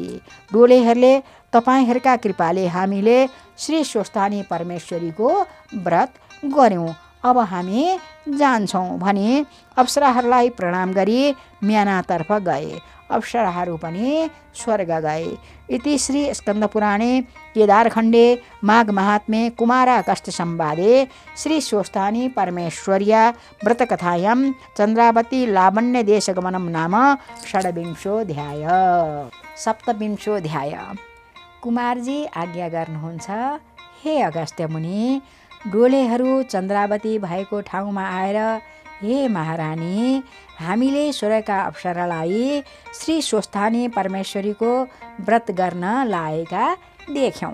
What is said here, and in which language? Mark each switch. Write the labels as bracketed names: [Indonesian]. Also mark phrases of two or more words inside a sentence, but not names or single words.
[Nepali] डोलेहरूले, तपाईँहरूका कृपाले हामीले श्री स्वस्थानी परमेश्वरीको व्रत गर्यौँ अब हामी जान्छौँ भनी अप्सराहरूलाई प्रणाम गरी म्यानातर्फ गए। अप्सराहरू पनि स्वर्ग गए। [Sanskrit] इति श्री स्कन्दपुराणे केदारखण्डे माघ महात्म्ये कुमाराकष्ट संवादे श्री स्वस्थानी परमेश्वर्या व्रतकथायां चन्द्रावती लावण्य देशगमनं नाम षड्विंशोऽध्याय। सप्तविंशोऽध्याय। [Nepali] कुमारजी आज्ञा गर्नुहुन्छ, हे अगस्त्य मुनि, डोलेहरू चन्द्रावती भएको ठाउँमा आएर, हे महारानी, हामीले स्वर्गका अप्सरालाई श्री स्वस्थानी परमेश्वरीको व्रत गर्न लागेका देख्यौँ।